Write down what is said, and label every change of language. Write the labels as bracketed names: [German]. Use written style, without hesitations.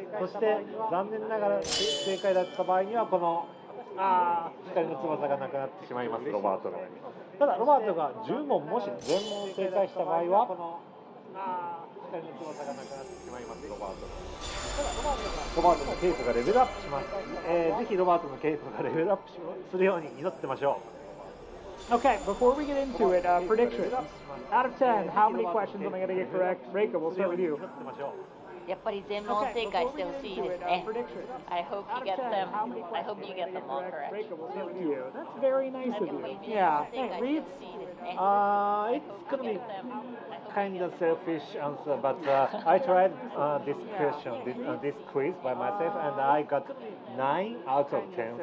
[Japanese] そして残念ながら正解だった場合にはこの光の翼がなくなってしまいます。ロバートの。ただロバートが10問もし全問正解した場合はこの光の翼がなくなってしまいます。ロバートの。ロバートのケイトがレベルアップします。ぜひロバートのケイトがレベルアップするように祈ってましょう。 [English] Okay, before we get into it, predictions. Out of 10, how many questions am I going to get correct? Reika, we'll start with you. [Japanese] やっぱり全問正解してほしいですね。 [English] I hope you get them. I hope you get them all correct. Thank you. That's very nice of you. Yeah. Hey, Reeds? It's gonna be kind of selfish answer, but I tried this question, this quiz by myself, and I got 9 out of 10.